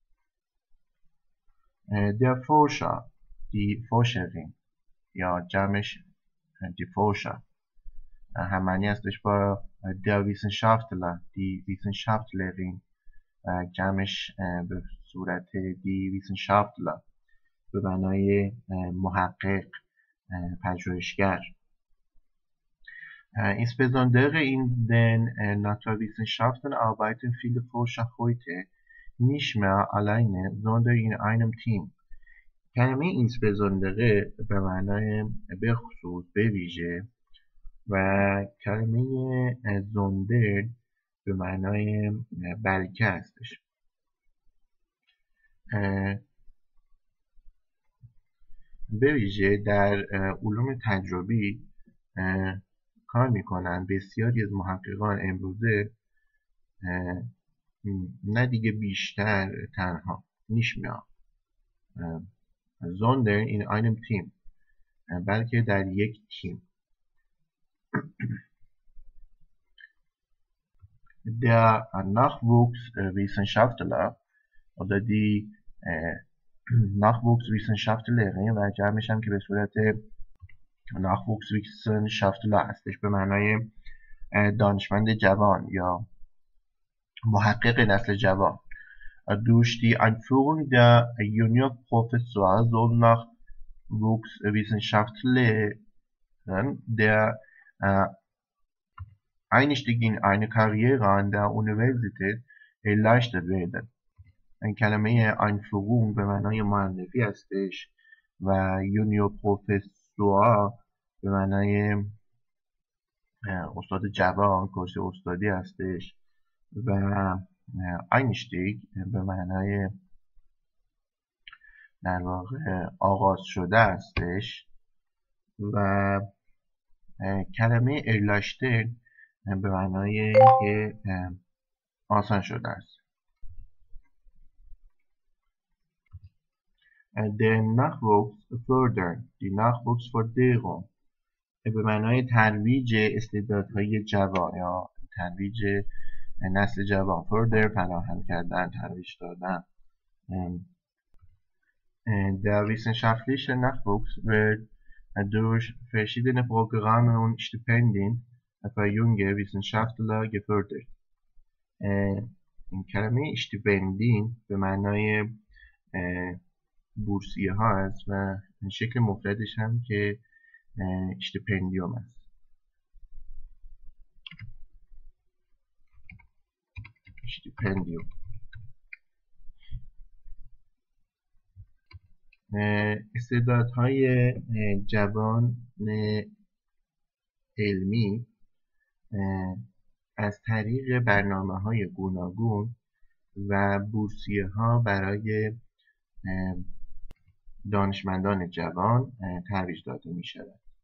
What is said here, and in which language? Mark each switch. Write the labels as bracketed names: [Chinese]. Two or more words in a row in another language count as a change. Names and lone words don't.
[German] Der Forscher، die Forscherin [Persian] یا جمعش [German] die Forscher [Persian] هم معنی هستش با [German] der Wissenschaftler، die Wissenschaftlerin [Persian] جمعش به صورت [German] die Wissenschaftler [Persian] به معنای محقق، پژوهشگر. [German] Insbesondere in den Naturwissenschaften arbeiten viele Forscher heute nicht mehr alleine, sondern in einem Team. [Persian] کلمه insbesondere به معنای به خصوص، به ویژه، و کلمه زوندر به معنای بلکه هستش. به ویژه در علوم تجربی کار میکنن بسیاری از محققان امروزه، نه دیگه بیشتر تنها [German] nicht mehr sondern in einem Team، [Persian] بلکه در یک تیم. [German] Der Nachwuchswissenschaftler oder die Nachwuchswissenschaftlerin [Persian] و جمعش هم که به صورت Nachwuchswissenschaftler هستش به معنای دانشمند جوان یا محقق نسل جوان. [German] Durch die Einführung der Juniorprofessor soll Nachwuchswissenschaftlern der Einstieg in eine Karriere an der Universität erleichtert werden. [Persian] این کلمه einführung به معنای معرفی هستش و Juniorprofessor به معنای استاد جوان، کرسی استادی هستش و Einstieg به معنای در واقع آغاز شده هستش و کلمه erleichtern به معنای که آسان شده است. [German] Der Nachwuchs fördern die Nachwuchsförderung [Persian] به معنای ترویج استعدادهای جوان یا ترویج نسل جوان. fördern فراهم کردن، ترویج دادن. [German] Der wissenschaftliche Nachwuchs wird durch verschiedene Programme und Stipendien für junge Wissenschaftler gefördert. [Persian] این کلمه اشتیپندین به معنای بورسیه ها است و شکل مفردش هم که اشتیپندیوم است. اشتیپندیوم استعدادهای جوان علمی از طریق برنامه‌های گوناگون و بورسیه‌ها برای دانشمندان جوان ترویج داده می‌شود.